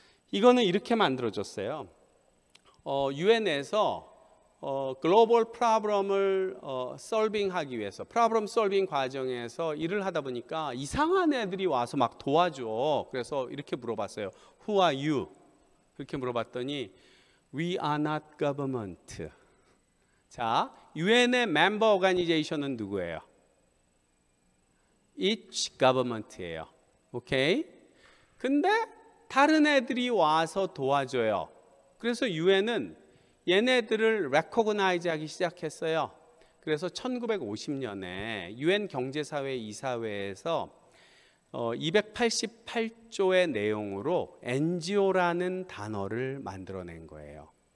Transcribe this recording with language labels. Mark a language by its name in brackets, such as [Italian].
[Korean] 이거는 이렇게 만들어졌어요. UN에서 글로벌 프로블럼을 솔빙하기 위해서 프로블럼 솔빙 과정에서 일을 하다 보니까 이상한 애들이 와서 막 도와줘. 그래서 이렇게 물어봤어요. [English] Who are you? [Korean] 그렇게 물어봤더니 [English] We are not government. [Korean] 자, UN의 멤버 오가니제이션은 누구예요? [English] Each government [Korean] 예요. 오케이? 근데 다른 애들이 와서 도와줘요. 그래서 UN은 얘네들을 recognize 하기 시작했어요. 그래서 1950년에 UN 경제사회 이사회에서 288조의 내용으로 NGO라는 단어를 만들어낸 거예요.